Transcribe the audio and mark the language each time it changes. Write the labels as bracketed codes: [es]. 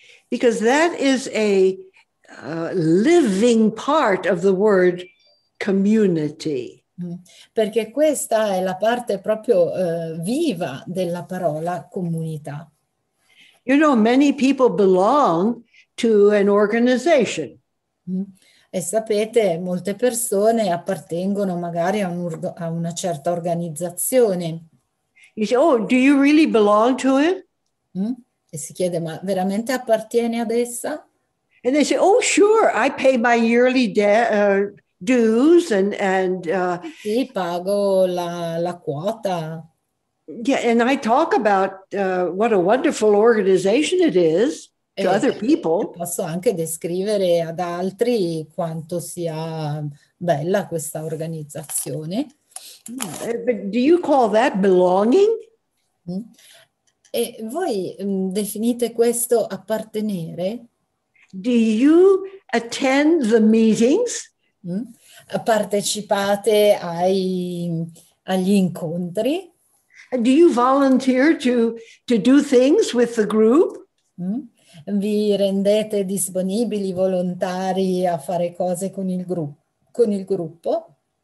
[en] Because that is a living part of the word community. [it] Perché questa è la parte proprio viva della parola comunità. [en] You know, many people belong to an organization. [it] E sapete, molte persone appartengono magari a una certa organizzazione. [en] You say, oh, do you really belong to it? [it] E si chiede, ma veramente appartiene ad essa? [en] And they say, oh, sure, I pay my yearly dues and [it] Sì, pago la quota. [en] yeah, and I talk about what a wonderful organization it is to other people. [it] Posso anche descrivere ad altri quanto sia bella questa organizzazione. [en] But do you call that belonging? [it] E voi definite questo appartenere? [en] Do you attend the meetings? [it] Partecipate agli incontri? [en] Do you volunteer to do things with the group? [it] Vi rendete disponibili, volontari a fare cose con il gruppo?